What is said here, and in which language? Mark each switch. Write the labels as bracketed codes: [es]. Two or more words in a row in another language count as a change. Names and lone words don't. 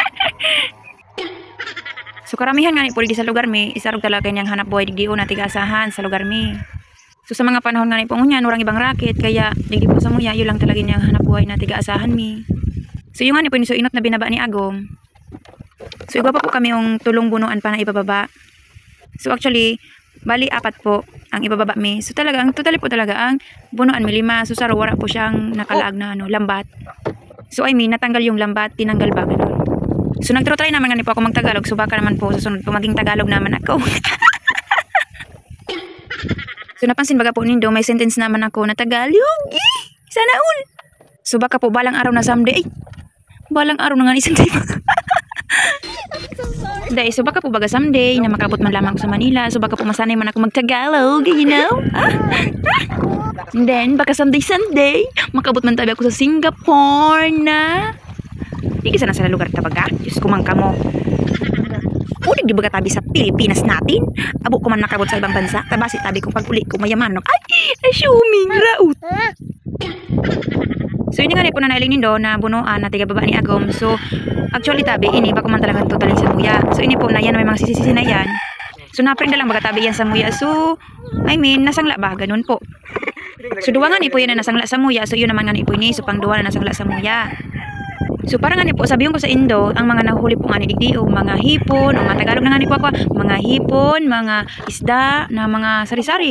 [bik] So karamihan nga ni po di sa lugar mi isarog talaga niyang hanap buhay digdi o na tiga-asahan sa lugar mi. So sa mga panahon nga ni po ngunyan urang ibang racket kaya digdi po sa muya iyo lang talaga niyang hanap buhay na tiga-asahan mi. So yung nga ni po so inot na binaba ni Agom. So iba pa po kami yung tulong bunuan pa na ibababa. So actually, bali apat po ang ibababa mi. So talaga, ang totally po talaga ang bunuan mi 5. So saro wala po siyang nakalaag na lambat. [en] So I mean, [tl] natanggal yung lambat, tinanggal ba ganun. [bik] So nagtry naman nga ni po ako magtagalog. So baka naman po sa sunod po maging Tagalog naman ako. So napansin baga po nindo, may sentence naman ako na Tagalog. [tl] Sana all. So baka po balang araw na someday. Balang araw na nga isang day pa. [bik] Dahil so baka po baga someday na makabot man lamang ko sa Manila. So baka po masanay man ako mag-Tagalog, [en] you know? [bik] And then baka someday makabot man tabi ako sa Singapore na. Hindi sana sa lugar tabaga. Diyos ko man kamo. Ulit di baga tabi sa Pilipinas natin. Abo ko man nakabot sa ibang bansa. Tabasi tabi kung pag-uli ko mayaman. Ay, assuming raut. So yun nga rin po na nailing nindo na bunuan na tiga baba ni Agom. So actually tabi ini ba ko man talagang totalin sa muya. So ini po na yan may mga sisi-sisi na yan. So napring na lang baga tabi yan sa muya. [en] So I mean [bik] nasangla ba ganun po. So duwa nga ni po yan na nasangla sa muya. So yun naman nga ni po ni so pang duwa na nasangla sa muya. So parang nga ni po sabihin ko sa Indo ang mga nahuli po nga ni digdi o mga hipon o mga Tagalog na nga ni po ako mga hipon, mga isda na mga sari-sari.